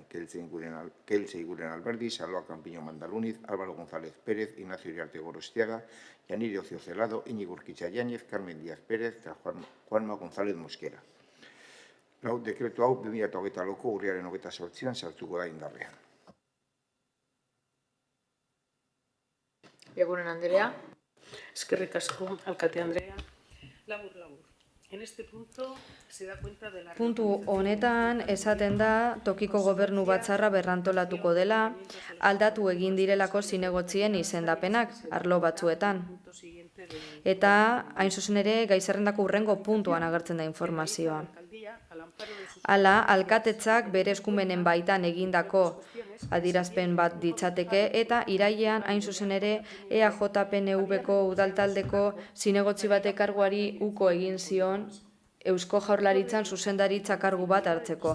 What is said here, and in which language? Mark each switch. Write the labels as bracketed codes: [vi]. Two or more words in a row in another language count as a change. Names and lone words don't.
[eu] Keltze Iguren Alberdi, Salva Campillo Mandaluniz, Álvaro González Pérez, Ignacio Iriarte Gorostiaga, Yanire Ocio Celado, Iñigo Urquiza Yáñez, Carmen Díaz Pérez eta Juanma González Mosquera. Dekretu hau 2008ko urriaren 28an sartuko da indarrean. Eguren Anderea. Eskerrik asko, alkate Andrea. Labur. [es] En este punto se da cuenta de la... [eu] Puntu honetan esaten da tokiko gobernu batzarra berrantolatuko dela, aldatu egin direlako zinegotzien izendapenak arlo batzuetan. Eta hain zuzen ere gai zerrendako hurrengo puntuan agertzen da informazioa. Hala, alkatetzak bere eskumenen baitan egindako adierazpen bat ditzateke eta irailean hain zuzen ere EAJ-PNV-ko udaltaldeko zinegotzi batek karguari uko egin zion Eusko Jaurlaritzan zuzendaritza kargu bat hartzeko.